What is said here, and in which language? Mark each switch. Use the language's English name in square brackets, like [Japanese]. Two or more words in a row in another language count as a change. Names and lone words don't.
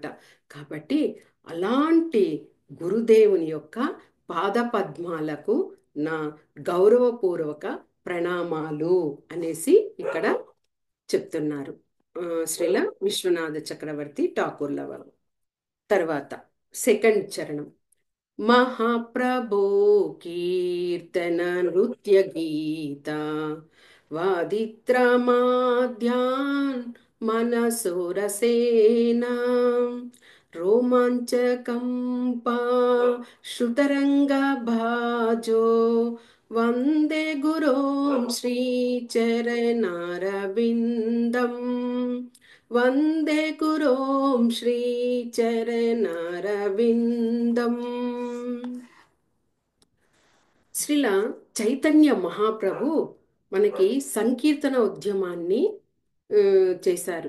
[Telugu] కాబట్టి అలాంటి గురుదేవుని యొక్క పాదపద్మాలకు నా గౌరవపూర్వక ప్రణామాలు అనేసి ఇక్కడ చెప్తున్నారు శ్రీల విశ్వనాథ చక్రవర్తి ఠాకూర్ల వారు. తర్వాత సెకండ్ చరణం. [Sanskrit] महाप्रभो कीर्तन नृत्य गीता वादित्रमाद्यान् मनसोरसेना रोमाञ्चकम्पा श्रुतरङ्गभाजो వందే గురోం శ్రీచరణారవిందం వందే గురోం శ్రీచరణారవిందం. [Telugu] శ్రీల చైతన్య మహాప్రభు మనకి సంకీర్తన ఉద్యమాన్ని ఆ, చేశారు.